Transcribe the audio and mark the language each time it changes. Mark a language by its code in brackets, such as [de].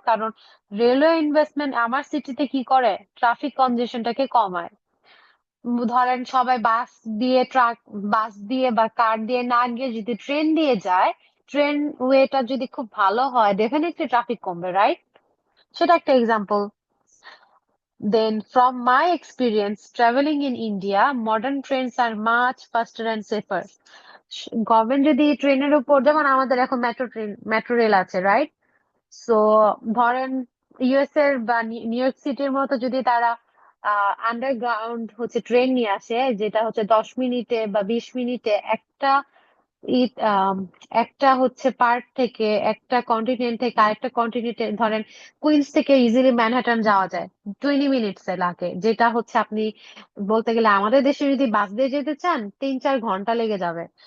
[bn] কারণ railway investment আমার সিটিতে কি করে, ট্রাফিক কনজেশনটাকে কমায়। ধরেন সবাই বাস দিয়ে, বাস দিয়ে বা কার দিয়ে না গিয়ে যদি ট্রেন দিয়ে যায়, ট্রেন ওয়েটা যদি খুব ভালো হয়, ডেফিনেটলি ট্রাফিক কমবে, রাইট? সেটা একটা example. [en] Then, from my experience traveling in India, modern trains are much faster and safer. [bn] Government যদি ট্রেনের উপর, যেমন আমাদের এখন মেট্রো রেল আছে, রাইট? সো ধরেন ইউএস এর বা নিউ ইয়র্ক সিটির মতো যদি তারা আন্ডারগ্রাউন্ড হচ্ছে ট্রেন নিয়ে আসে, যেটা হচ্ছে 10 মিনিটে বা 20 মিনিটে একটা ঈদ একটা হচ্ছে পার্ট থেকে, একটা কন্টিনেন্ট থেকে আরেকটা কন্টিনেন্টে, ধরেন কুইন্স থেকে ইজিলি ম্যানহাটন যাওয়া যায় 20 মিনিটস এ লাগে, যেটা হচ্ছে আপনি বলতে গেলে আমাদের দেশে যদি বাস দিয়ে যেতে চান 3-4 ঘন্টা লেগে যাবে।